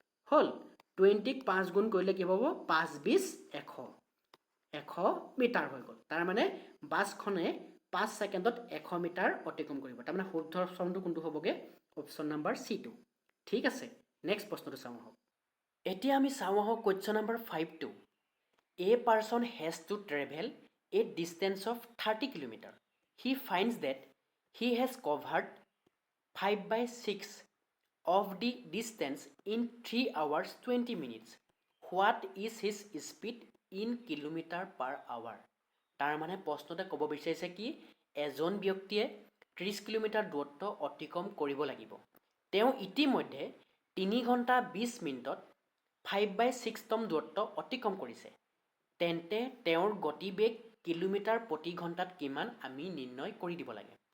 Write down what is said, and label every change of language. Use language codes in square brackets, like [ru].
[as] হ'ল 20ক 5 গুণ কৰিলে কি হ'ব 5×20 100 মিটাৰ হৈ গ'ল। তাৰমানে বাছখনে 5 ছেকেণ্ডত 100 মিটাৰ অতিক্ৰম কৰিব। তাৰমানে শুদ্ধ অপশ্যনটো কোনটো হ'বগৈ অপশ্যন নাম্বাৰ C2। ঠিক আছে, নেক্সট প্ৰশ্নটো চাওঁ আহক। এতিয়া আমি চাওঁ আহক question number 5টো। [en] A person has to travel a distance of 30 kilometers. He finds that he has covered 5/6 of the distance in 3 hours 20 minutes. What is his speed in kilometer per hour? [as] তাৰমানে প্ৰশ্নতে ক'ব বিচাৰিছে কি এজন ব্যক্তিয়ে 30 kilometre দূৰত্ব অতিক্ৰম কৰিব লাগিব। তেওঁ ইতিমধ্যে 3 ঘণ্টা 20 মিনিটত 5/6তম দূৰত্ব অতিক্ৰম কৰিছে। তেন্তে তেওঁৰ গতিবেগ কিলোমিটাৰ প্ৰতি ঘণ্টাত কিমান আমি নিৰ্ণয় কৰি দিব লাগে।